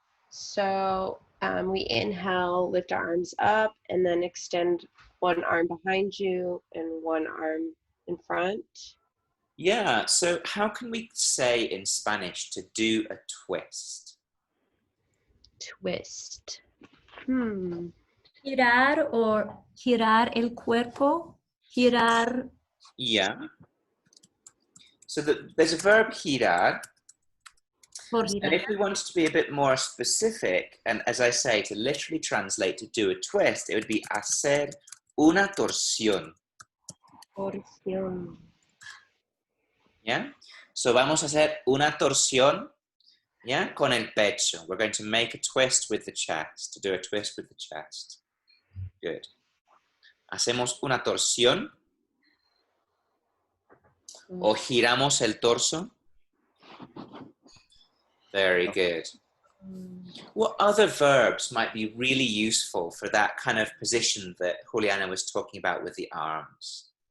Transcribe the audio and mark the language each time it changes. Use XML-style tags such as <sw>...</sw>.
<en>So we inhale, lift our arms up, and then extend one arm behind you and one arm in front. Yeah, so how can we say in Spanish to do a twist? Twist.</en> <es>Girar or girar el cuerpo. Girar.</es> <en>Yeah. So there's a verb girar. And if we wanted to be a bit more specific, and as I say, to literally translate to do a twist, it would be</en> <es>hacer una torsión. Torsión.</es> <en>Yeah?</en> <es>So vamos a hacer una torsión, yeah, con el pecho.</es> <en>We're going to make a twist with the chest, to do a twist with the chest. Good.</en> <es>Hacemos una torsión o giramos el torso.</es> <en>Very good. What other verbs might be really useful for that kind of position that Juliana was talking about with the arms?</en>